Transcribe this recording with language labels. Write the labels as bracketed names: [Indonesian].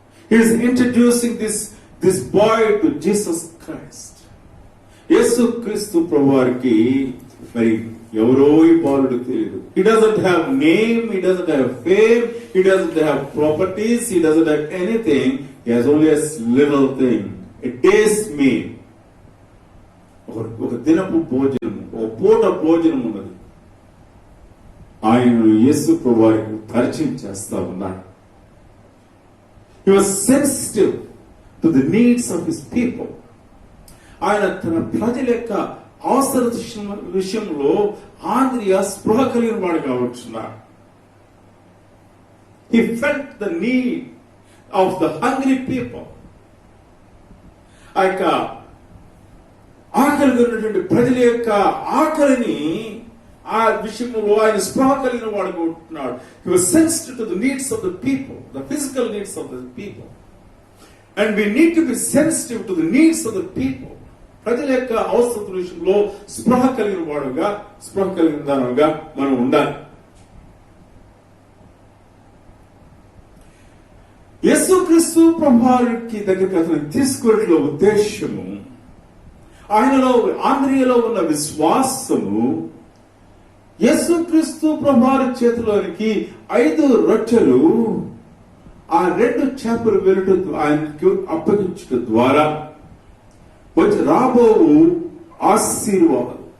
[English] He is introducing this boy to Jesus Christ. [Telugu] యేసుక్రీస్తు ప్రభువారికి మరి ఎవరో ఈ బాలుడు తెలియదు. [English] He doesn't have name, he doesn't have fame, he doesn't have properties, he doesn't have anything. He has only a little thing, a day's meal. [Telugu] ఒక దినపు భోజనము, ఒక పూట భోజనం ఉన్నది. ఆయన యేసు ప్రభువారికి పరిచయం చేస్తా ఉన్నాడు. [English] He was sensitive to the needs of his people. [Telugu] ఆయన తన ప్రజల యొక్క అవసర విషయంలో ఆంద్రియ స్పృహ కలిగిన వాడు కావచ్చున్నాడు. [English] He felt the need of the hungry people. [Telugu] ఆ యొక్క ఆకలి ఉన్నటువంటి ప్రజల యొక్క ఆకలిని ఆ విషయంలో ఆయన స్పృహ కలిగిన వాడు కావచ్చున్నాడు. [English] He was sensitive to the needs of the people, the physical needs of the people. And we need to be sensitive to the needs of the people. [Telugu] ప్రజల యొక్క అవసర విషయంలో స్పృహ కలిగిన దానిగా మనం ఉండాలి. యేసుక్రీస్తు ప్రభువారికి దగ్గరికి అతను తీసుకున్నట్లో ఉద్దేశము, ఆయనలో ఆంద్రియలో ఉన్న విశ్వాసము, యేసుక్రీస్తు ప్రభువారి చేతిలోనికి 5 రొట్టెలు ఆ 2 చేపలు వెలుట ఆయనకు అప్పగించడం ద్వారా వచ్చి రాబో ఆశీర్వాదం.